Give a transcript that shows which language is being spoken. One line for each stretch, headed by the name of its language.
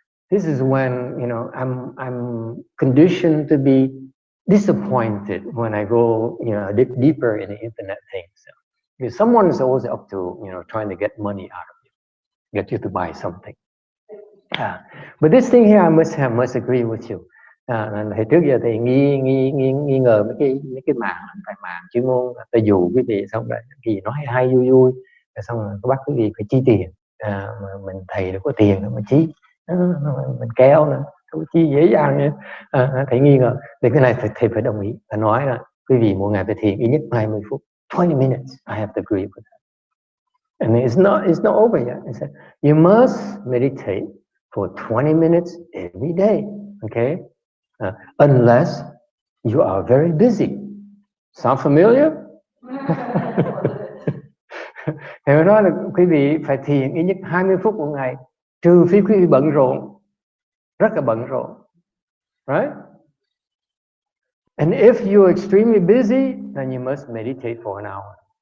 English: This is when, you know, I'm conditioned to be disappointed when I go, you know, deeper in the internet things. Because someone is always up to, you know, trying to get money out of you, get you to buy something. But this thing here, I must agree with you.
Vietnamese: Hồi trước giờ thì nghi ngờ mấy cái mạng chuyên môn, ta dụ quý vị xong rồi gì nói hay vui vui, xong rồi có bắt quý vị phải chi tiền, mà mình thầy đâu có tiền đâu mà chi, mình kéo nữa, không chi dễ dàng nữa. Thầy nghi ngờ, thì cái này thầy phải đồng ý, thầy nói là quý vị mỗi ngày phải thiền ít nhất 20 phút,
English: 20 minutes, I have to agree with that. And it's not over yet. It's that you must meditate for 20 minutes every day, okay? Unless you are very busy. Sound familiar?
Vietnamese: Thì mới nói là quý vị phải thiền ít nhất 20 phút một ngày, trừ phi quý vị bận rộn, rất là bận rộn, right?
English: And if you're extremely busy, then you must meditate for an hour.